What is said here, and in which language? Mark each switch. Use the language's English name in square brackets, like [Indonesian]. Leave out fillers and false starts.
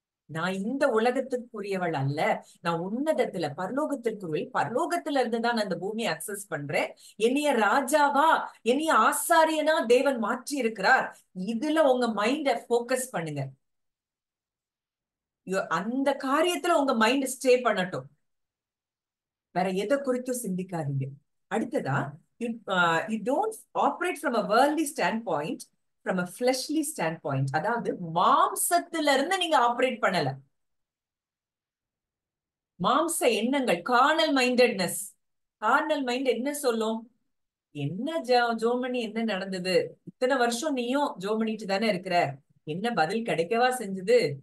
[Tamil] நான் இந்த உலகத்திற்குரியவள் அல்ல, நான் உன்னதத்துல பரலோகத்திற்குரிய, பரலோகத்துல இருந்துதான் நான் அந்த பூமியை அக்சஸ் பண்றேன். என்னைய ராஜாவா, என்னைய ஆசாரியனா தேவன் மாற்றி இருக்கிறார். இதுல உங்க மைண்ட போக்கஸ் பண்ணுங்க. அந்த காரியத்துல உங்க மைண்ட் ஸ்டே பண்ணட்டும். வேற எதை குறித்தும் சிந்திக்காதீங்க. அடுத்ததா, [English] you don't operate from a worldly standpoint, from a fleshly standpoint. [Tamil] அதாவது மாம்சத்துல இருந்து நீங்க ஆப்ரேட் பண்ணல. மாம்ச எண்ணங்கள், கார்னல் மைண்டட்னஸ். கார்னல் மைண்ட் என்ன சொல்லும்? என்ன ஜோமணி, என்ன நடந்தது? இத்தனை வருஷம் நீயும் ஜோமணிட்டு தானே இருக்கிற, என்ன பதில் கிடைக்கவா செஞ்சது?